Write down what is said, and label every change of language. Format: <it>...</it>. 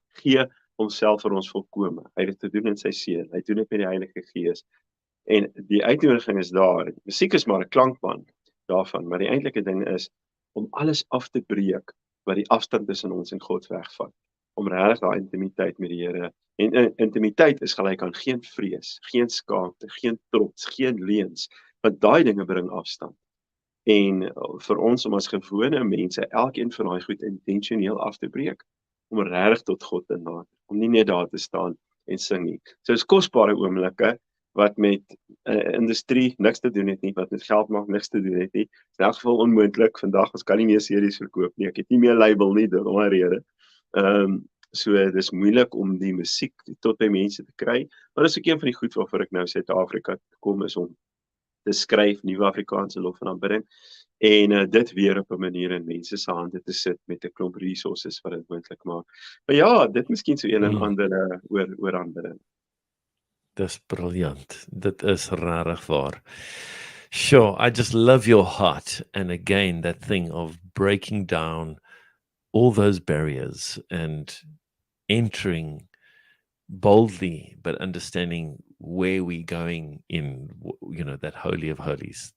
<af>Hy gee homself vir ons volkome. Hy het dit te doen in sy seun. Hy doen dit met die Heilige Gees. En die uitnodiging is daar. Musiek is maar 'n klankband daarvan, maar die eintlike ding is om alles af te breek wat die afstand tussen ons en God wegvat. Om regtig daai intimiteit met die Here. En intimiteit is gelyk aan geen vrees, geen skaamte, geen trots, geen leuns, want daai dinge bring afstand. En vir ons om as gewone mense, elkeen van daai goed intentioneel af te breek, om regtig tot God te nader, om nie net daar te staan en sing nie. So dis kosbare oomblikke wat met industrie niks te doen het nie, wat met geld maak niks te doen het nie. In elk geval onmoontlik, vandag ons kan nie meer series verkoop nie, ek het nie meer label nie, dit om 'n rede. So dis moeilik om die musiek tot by mense te kry, maar dis ook een van die goed waarvoor ek nou Suid-Afrika kom, is om te skryf nuwe Afrikaanse lof en aanbidding, en dit weer op 'n manier in mense se hande te sit met 'n klomp resources wat dit moontlik maak. Maar ja, dit miskien so een en ander oor aanbidding. Dis briljant. Dit is regtig waar.</af> <en>Sure, I just love your heart, and again that thing of breaking down all those barriers and entering boldly, but understanding where we're going in, that Holy of Holies.</en>